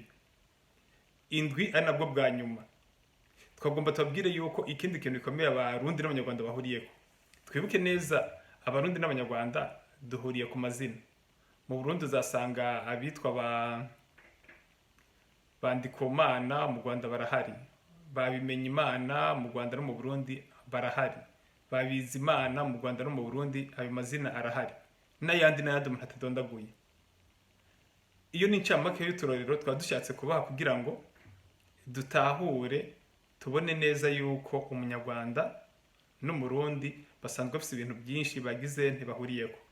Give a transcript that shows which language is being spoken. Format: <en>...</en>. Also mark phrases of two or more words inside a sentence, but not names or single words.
<rw>Indwi ari nabwo bwa nyuma twagomba tubabwire yuko ikindi kintu gikomeye abarundi n'abanyarwanda bahuriyeho. Twibuke neza abarundi n'abanyarwanda duhuriye ku mazina. Mu Burundi uzasanga abitwa Bandikomana mu Rwanda barahari, babimenye Imana mu Rwanda no mu Burundi barahari, babizi Imana mu Rwanda no mu Burundi, ayo mazina arahari, n'ayandi umuntu atadondaguye. Iyo ni incamake y'uturorero twadushatse kubaha kugira ngo dutahure tubone neza yuko umunyarwanda n'umurundi basanzwe bafite ibintu byinshi bagize ntibahuriyeho.</rw>